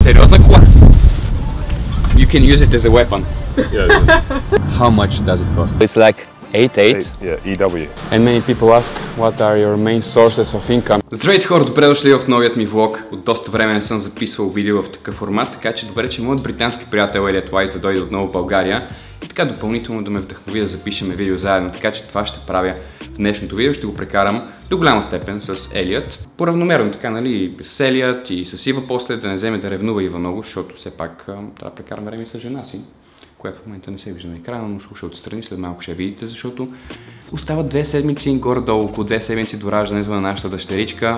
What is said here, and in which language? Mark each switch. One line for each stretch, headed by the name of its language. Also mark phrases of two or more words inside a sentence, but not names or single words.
Bulgarian: Сериозна кола.
English: You can use it as a weapon. Yeah. How much does it cost? It's like 8. Yeah, EW. And many people ask what are your main sources of income.
Bulgarian: Здравейте хора, добре дошли в новият ми влог. От доста време не съм записвал видео в такъв формат, така че добре, че моят британски приятел Елиот да дойде отново в България и така допълнително да ме вдъхнови да запишем видео заедно, така че това ще правя в днешното видео. Ще го прекарам до голяма степен с Елиот. Поравномерно така, нали, с Елиот и с Ива после, да не вземе да ревнува Ива много, защото все пак трябва да прекарам време с жена си, която в момента не се вижда на екрана, но слуша отстрани, след малко ще видите, защото остават 2 седмици, горе-долу около 2 седмици до раждането на нашата дъщеричка.